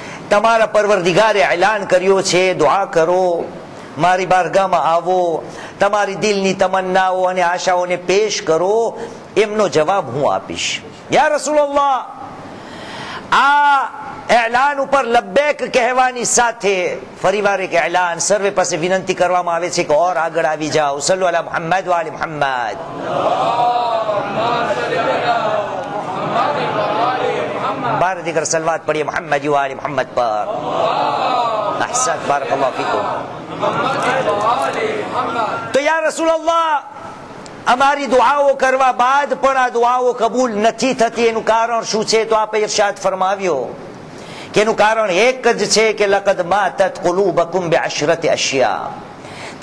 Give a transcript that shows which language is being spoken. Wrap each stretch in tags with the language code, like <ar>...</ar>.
<gu>તમારા પરવરદિગારે એલાન કર્યો છે દુઆ કરો, મારી બારગાહમાં આવો, તમારી દિલની તમન્નાઓ અને આશાઓને પેશ કરો, એમનો જવાબ હું આપીશ। યા રસૂલલ્લાહ, આ એલાન ઉપર લબ્બેક કહેવાની સાથે ફરીવાર એક એલાન સર્વે પાસે વિનંતી કરવામાં આવે છે કે ઓર આગળ આવી જાઓ।</gu> <ar>સલ્લુ અલા મુહમ્મદ વ આલી મુહમ્મદ।</ar> <hi>बार दिगर सलवात पढ़िए मोहम्मद व आले मोहम्मद पर।</hi> <ar>अहसन, बारकल्लाहु फीकुम।</ar> <hi>तो या रसूल अल्लाह,</hi> <gu>અમારી દુઆઓ કરવા બાદ પણ આ દુઆઓ કબૂલ નથી થતી, એનું કારણ શું છે? તો આપે ઇરશાદ ફરમાવ્યો કે એનું કારણ એક જ છે કે</gu> <ar>લકદ માતત કુલુબકુમ બિઅશરતિ અશિયા।</ar>